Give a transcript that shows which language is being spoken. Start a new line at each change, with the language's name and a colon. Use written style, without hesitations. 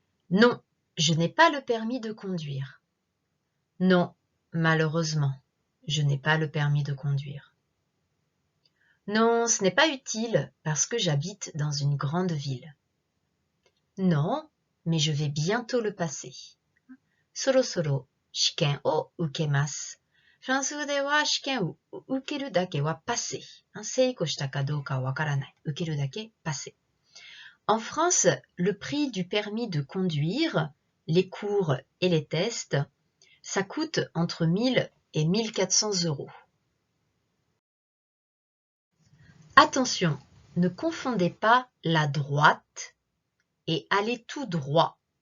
French: Non, je n'ai pas le permis de conduire. Non, malheureusement, je n'ai pas le permis de conduire. Non, ce n'est pas utile parce que j'habite dans une grande ville. Non, mais je vais bientôt le passer.
Japanese: Sorosoro shiken o ukemasu. フランス語では試験を受けるだけはパセ。成功したかどうかはわからない。受けるだけパセ。
French: En France, le prix du permis de conduire, les cours et les tests, ça coûte entre 1000 et 1400 euros. Attention, ne confondez pas la droite et aller tout droit.